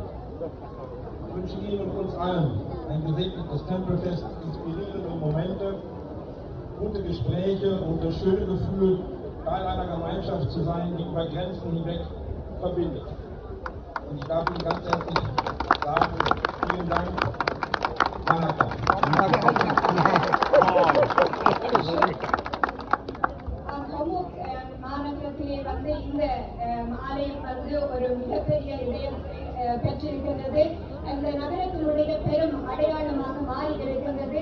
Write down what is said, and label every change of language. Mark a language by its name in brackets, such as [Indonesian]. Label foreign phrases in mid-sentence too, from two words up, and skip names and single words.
[German] Ich wünsche Ihnen und uns allen ein gesegnetes Tempelfest, inspirierende Momente, gute Gespräche und das schöne Gefühl, Teil einer Gemeinschaft zu sein, die über Grenzen hinweg verbindet. Und ich darf Ihnen ganz herzlich sagen, vielen Dank. [Tamil] மாநகரத்திலே வந்து இந்த ஆலயம் வந்து ஒரு மிகப்பெரிய இதயத்தை பெற்றிருக்கின்றது. அந்த நகரத்தினுடைய பெரும் அடையாளமாக மாறி இருக்கின்றது.